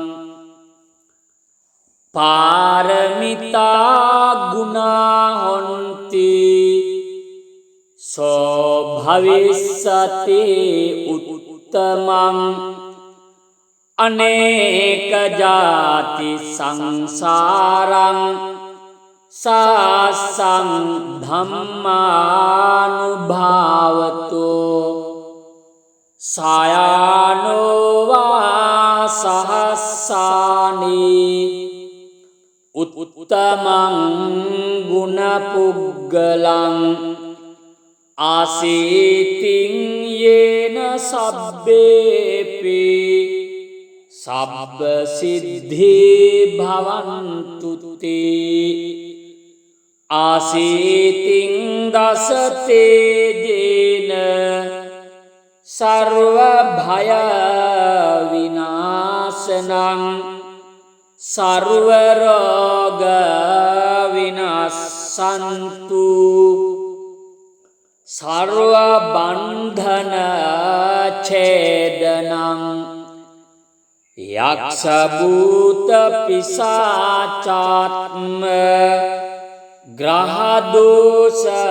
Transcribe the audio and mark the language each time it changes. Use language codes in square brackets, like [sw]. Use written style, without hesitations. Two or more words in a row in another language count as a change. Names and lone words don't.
[pi] පාරමිතා ගුණා හොන්ති සෝ භවිස්සති උත්තමං අනේක ජාති සංසාරං සාසං ධම්මානුභාවතු සායනෝවා සහස්සානි උත්තමං ගුණපුග්ගලං ආසීතින් යේන සබ්බේපි සබ්බ සිද්ධි භවන්තු තේ ආසීතින් දසතේජේන සර්ව භය විනාශනං සර්ව රෝග විනාශන්තු සර්ව බන්ධන ඡේදනං යක්ෂ භූත පිසාචාත්ම ග්‍රහ දෝෂ